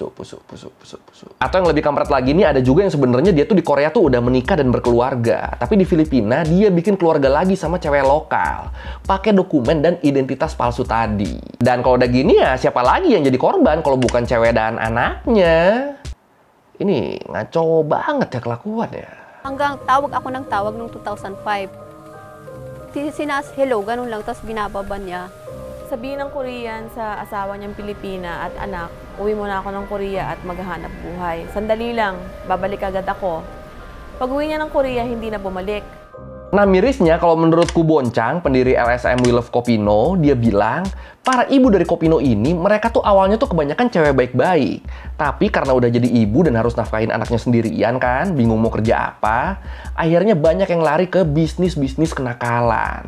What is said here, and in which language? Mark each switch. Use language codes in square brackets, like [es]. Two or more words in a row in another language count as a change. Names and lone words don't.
[id] Atau yang lebih kampret lagi nih, ada juga yang sebenarnya dia tuh di Korea tuh udah menikah dan berkeluarga, tapi di Filipina dia bikin keluarga lagi sama cewek lokal, pakai dokumen dan identitas palsu tadi. Dan kalau udah gini ya siapa lagi yang jadi korban kalau bukan cewek dan anaknya? Ini ngaco banget ya kelakuan ya. [tl] Hanggang tawag ako ng tawag noong 2005. Sinas hello, ganun lang, tapos binababa niya. Sabihin ng Korean sa asawa niyang Pilipina at anak, uwi muna ako ng Korea at maghahanap buhay. Sandali lang, babalik agad ako. Pag uwi niya ng Korea, hindi na bumalik. [id] Nah mirisnya kalau menurut Ku Boncang, pendiri LSM We Love Kopino, dia bilang para ibu dari Kopino ini, mereka tuh awalnya tuh kebanyakan cewek baik-baik. Tapi karena udah jadi ibu dan harus nafkahin anaknya sendirian kan, bingung mau kerja apa, akhirnya banyak yang lari ke bisnis-bisnis kenakalan.